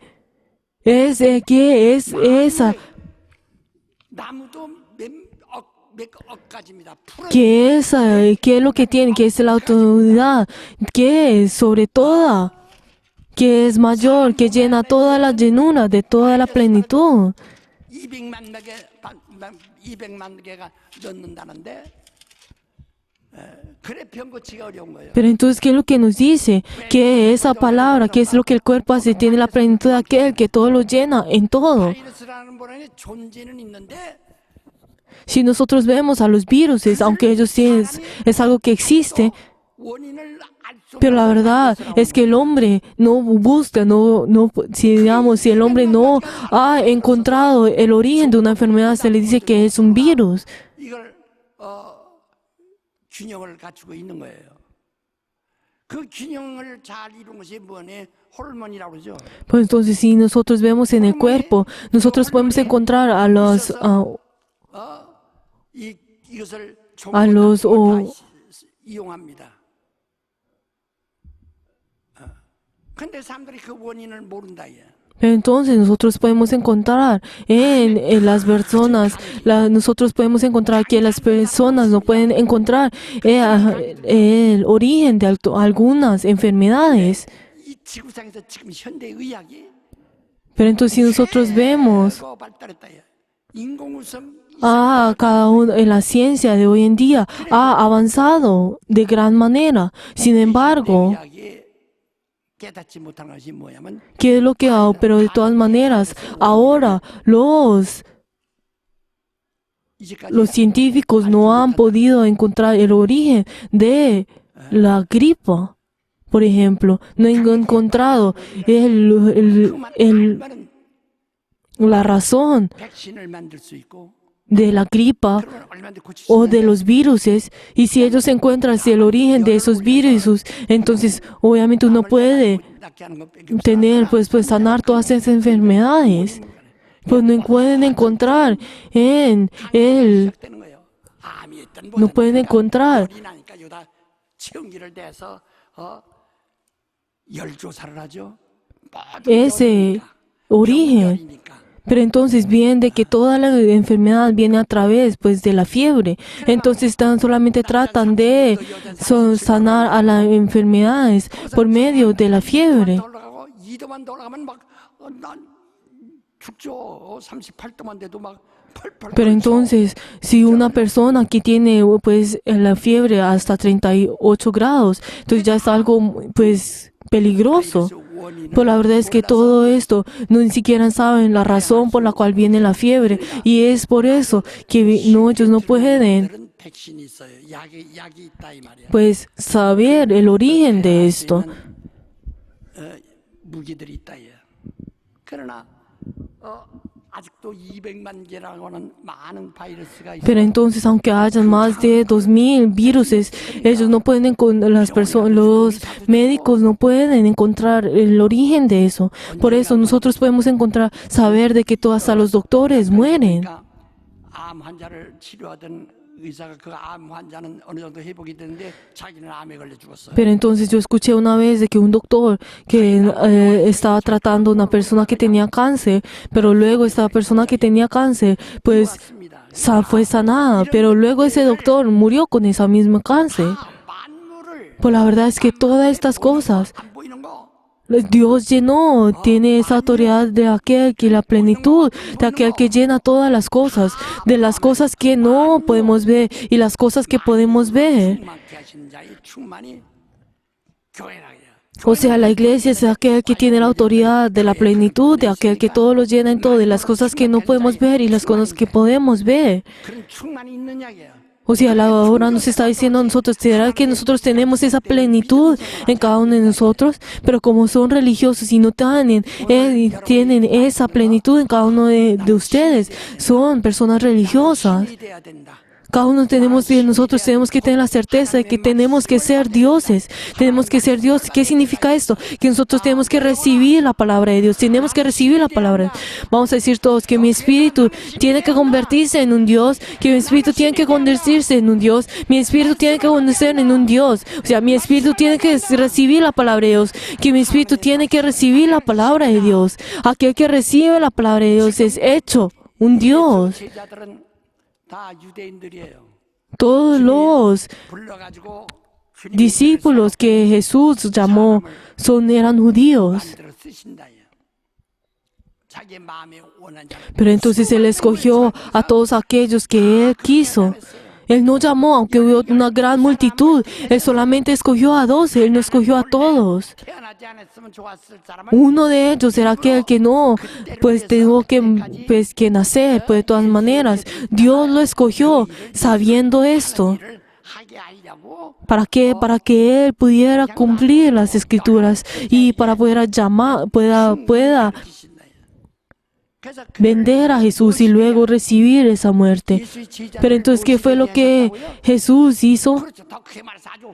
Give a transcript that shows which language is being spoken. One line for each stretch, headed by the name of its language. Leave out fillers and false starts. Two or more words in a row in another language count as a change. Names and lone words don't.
Spanish: ¿Qué es esa?
Korean: 나무도 몇 억가지입니다. 풀어
Spanish: ¿Qué es lo que tiene? ¿Qué es la autoridad? ¿Qué es sobre toda? ¿Qué es mayor? ¿Que llena toda la llenura de toda la plenitud?
Korean: 200만 개가 넣는다는데 그래 병 고치기가 어려운 거예요.
Spanish: Pero entonces, ¿qué es lo que nos dice? Que esa palabra, ¿qué es lo que el cuerpo hace? Tiene la plenitud de aquel que todo lo llena en todo.
Korean: 바이러스라는 본연의 존재는 있는데
Spanish: Si nosotros vemos a los virus, aunque ellos sí es algo que existe,
Korean: 원인을 알 수
Spanish: pero la verdad es que el hombre no busca, si el hombre no ha encontrado el origen de una enfermedad, se le dice que es un virus.
Korean: 이걸 균형을 갖추고 있는 거예요. 그 균형을 잘 이룬 것이 뭐니? 호르몬이라고 그러죠.
Spanish: Pues entonces, si nosotros vemos en el cuerpo, nosotros podemos encontrar a los
Korean: 이것을
Spanish: a los
Korean: 이용합니다. 근데 사람들이 그 원인을 모른다.
Spanish: Pero entonces nosotros podemos encontrar en las personas, nosotros podemos encontrar que las personas no pueden encontrar el origen de algunas enfermedades.
Korean: 이 지구상에서 지금 현대 의학이
Spanish: Pero entonces si nosotros vemos
Korean: 발달했다. 인공우성
Spanish: cada uno en la ciencia de hoy en día ha avanzado de gran manera. Sin embargo,
Korean: 의학이 깨닫지 못한 것이 뭐냐면
Spanish: ¿qué es lo que hago? Pero de todas maneras, ahora los científicos no han podido encontrar el origen de la gripa. Por ejemplo, no han encontrado la razón
Korean: 백신을 만들 수 있고
Spanish: de la gripa
Korean: 그러면 얼마든지 고칠 수
Spanish: o de los viruses, y si ellos encuentran el origen de esos virus, entonces obviamente uno puede
Korean: 낫게 하는 것밖에 없어.
Spanish: tener, pues sanar todas esas enfermedades. Pues no pueden encontrar en él,
Korean: 시작되는 거예요. 암이 있든
Spanish: no pueden encontrar
Korean: 열이 나니까 여기다 체온기를 대서 열조사를 하죠. 모든
Spanish: ese origen.
Korean: 열이니까.
Spanish: Pero entonces viene de que toda la enfermedad viene a través, pues, de la fiebre. Entonces solamente tratan de sanar a las enfermedades por medio de la fiebre.
Korean: 2도만 더 올라가면 난 죽죠. 38도만 돼도 막 펄펄.
Spanish: Pero entonces, si una persona que tiene, pues, la fiebre hasta 38 grados, entonces ya es algo, pues, peligroso. Pues la verdad es que todo esto no ni siquiera saben la razón por la cual viene la fiebre, y es por eso que ellos no pueden,
Korean: 백신이 있어요. 약이 있다 이 말이야.
Spanish: pues, saber el origen de esto.
Korean: 무기들이 있다 예. 그러나 아직도 200만 개라고 하는 많은 바이러스가 있어요.
Spanish: Pero entonces, aunque haya más de 2000 viruses, ellos no pueden, los médicos no pueden encontrar el origen de eso. Por eso nosotros podemos saber de que hasta los doctores mueren.
Korean: 그러니까 암 환자를 치료하던 의사가 그 암 환자는 어느 정도 회복이 됐는데 자기는 암에 걸려 죽었어요.
Spanish: Pero entonces yo escuché una vez de que un doctor que estaba tratando a una persona que tenía cáncer, pero luego esta persona que tenía cáncer, pues fue sanada, pero luego ese doctor murió con esa misma cáncer.
Korean: 만물을
Spanish: Pues la verdad es que todas estas cosas,
Korean: 안 보이는 거
Spanish: Dios llenó, tiene esa autoridad de aquel que la plenitud, de aquel que llena todas las cosas, de las cosas que no podemos ver y las cosas que podemos ver.
Korean: 충만케 하신 자의 충만이 교회라 해요.
Spanish: O sea, la iglesia es aquel que tiene la autoridad de la plenitud, de aquel que todo lo llena en todo, de las cosas que no podemos ver y las cosas que podemos ver.
Korean: 그런 충만이 있느냐고요.
Spanish: O sea, ahora nos está diciendo a nosotros, ¿será que nosotros tenemos esa plenitud en cada uno de nosotros? Pero como son religiosos y no tienen esa plenitud en cada uno de ustedes, son personas religiosas.
Korean: 이 돼야 된다.
Spanish: Cada uno nosotros tenemos que tener la certeza de que tenemos que ser dioses. Tenemos que ser dioses. ¿Qué significa esto? Que nosotros tenemos que recibir la palabra de Dios. Tenemos que recibir la palabra. Vamos a decir todos que mi espíritu tiene que convertirse en un Dios. Que mi espíritu tiene que convertirse en un Dios. Mi espíritu tiene que convertirse en un Dios. O sea, mi espíritu tiene que recibir la palabra de Dios. Que mi espíritu tiene que recibir la palabra de Dios. Aquel que recibe la palabra de Dios es hecho un Dios.
Korean: 제자들은 다 유대인들이에요.
Spanish: Todos los
Korean: 불러가지고 주님이
Spanish: discípulos que Jesús llamó eran judíos.
Korean: 마음대로 쓰신다요. 자기 마음에 원한 자를
Spanish: Pero entonces Él escogió a todos aquellos que Él quiso. Él no llamó, aunque hubo una gran multitud. Él solamente escogió a 12, Él no escogió a todos.
Korean: 태어나지 않았으면 좋았을 사람을
Spanish: Uno de ellos era aquel que no, pues tuvo que nacer, pues de todas maneras. Dios lo escogió sabiendo esto.
Korean: 일을 하게 하려고
Spanish: ¿Para qué? Para que Él pudiera cumplir las escrituras y para poder pueda
Korean: 그래서
Spanish: vender a Jesús y luego recibir esa muerte. Pero entonces, ¿qué fue lo que Jesús hizo?
Korean: 그렇죠. 더 크게 말해서 아주